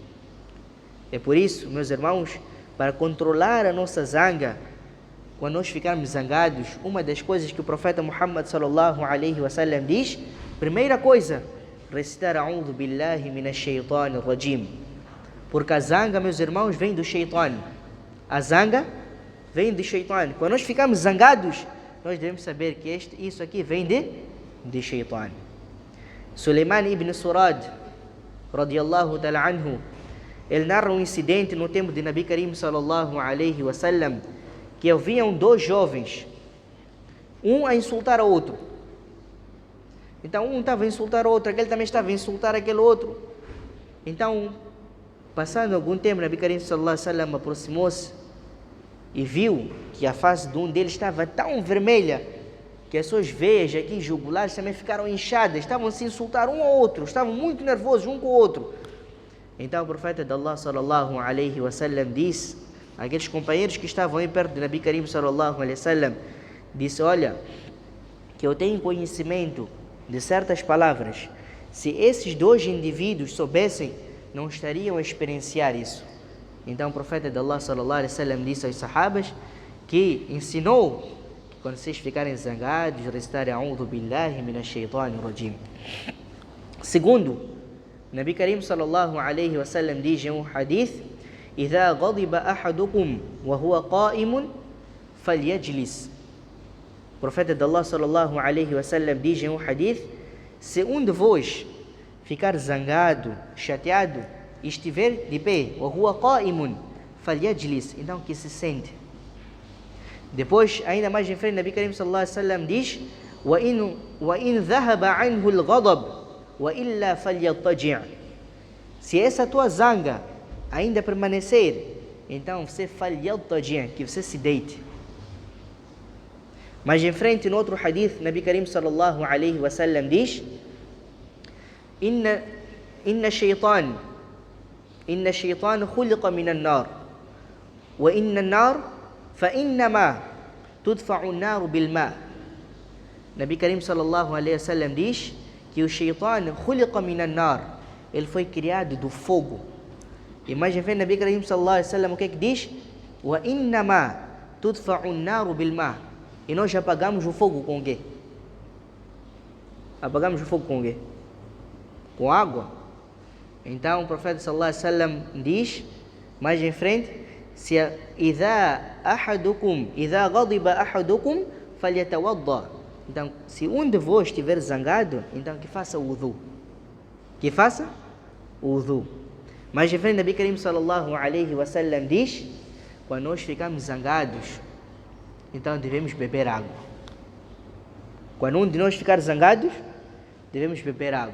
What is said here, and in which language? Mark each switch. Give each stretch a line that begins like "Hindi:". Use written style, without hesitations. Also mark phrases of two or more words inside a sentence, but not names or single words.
Portuguese: É por isso, meus irmãos, para controlar a nossa zanga, quando nós ficarmos zangados, uma das coisas que o profeta Muhammad
Arabic: صلى الله عليه وسلم
Portuguese: diz, primeira coisa, recitar
Arabic: أعوذ بالله من الشيطان الرجيم.
Portuguese: Porque a zanga, meus irmãos, vem do shaitan. A zanga vem do shaitan. Quando nós ficamos zangados, nós devemos saber que isso aqui vem de shaitan. Suleiman ibn Surad,
Arabic: رضي الله تعالى عنه,
Portuguese: ele narra um incidente no tempo de Nabi Karim
Arabic: صلى الله عليه وسلم,
Portuguese: que haviam dois jovens, um a insultar o outro. Então um estava a insultar o outro, aquele também estava a insultar aquele outro. Então, passando algum tempo, Nabi Karim
Arabic: صلى الله عليه وسلم
Portuguese: aproximou-se e viu que a face de um deles estava tão vermelha que as suas veias aqui jugulares também ficaram inchadas, estavam a se insultar um ao outro, estavam muito nervosos um com o outro. Então o profeta de Allah
Arabic: صلى الله عليه وسلم
Portuguese: disse àqueles companheiros que estavam aí perto de Nabi Karim
Arabic: صلى الله عليه وسلم,
Portuguese: disse: olha, que eu tenho conhecimento de certas palavras, se esses dois indivíduos soubessem, não estariam a experienciar isso. Então o profeta de Allah
Arabic: صلى الله عليه وسلم
Portuguese: disse aos sahabas que ensinou que quando vocês ficarem zangados, recitarem
Arabic: أعوذ بالله من الشيطان الرجيم. Segundo, Nabi Karim صلى الله عليه وسلم
Portuguese: diz em um
Arabic: hadith: إذا غضب أحدكم وهو قائم فليجلس.
Portuguese: O profeta de Allah
Arabic: صلى الله عليه وسلم
Portuguese: diz em um hadith: se um de vós ficar zangado, chateado, e estiver de pé,
Arabic: وهو قائم فليجلس,
Portuguese: então que se sente. Depois, ainda mais em frente, Nabi Karim
Arabic: صلى الله عليه وسلم
Portuguese: diz:
Arabic: وإن ذهب عنه الغضب وإلا فليضطجع.
Portuguese: Se essa tua zanga ainda permanecer, então você falyadtaji', que você se deite. Mas em frente, no outro hadith,
Arabic: Nabi Karim صلى الله عليه وسلم diz: إن الشيطان خلق من النار وإن النار فإنما تطفأ النار بالماء'.
Portuguese: Nabi Karim
Arabic: صلى الله عليه وسلم
Portuguese: diz que o
Arabic: الشيطان خلق من النار,
Portuguese: ele foi criado do fogo. E mais em frente, Nabi Karim
Arabic: صلى الله عليه وسلم,
Portuguese: o que é que diz?
Arabic: وإنما تطفأ النار بالماء'.
Portuguese: E nós apagamos o fogo com o quê? Apagamos o fogo com o quê? Com água. Então o profeta
Arabic: صلى الله عليه وسلم
Portuguese: diz, mais em frente, se
Arabic: إذا غضب أحدكم فليتوضأ.
Portuguese: Então, se um de vós estiver zangado, então que faça o wudu. Que faça o wudu. Mas em frente, Nabi Karim
Arabic: صلى الله عليه وسلم
Portuguese: diz: quando nós ficamos zangados, então devemos beber água. Quando um de nós ficar zangados, devemos beber água.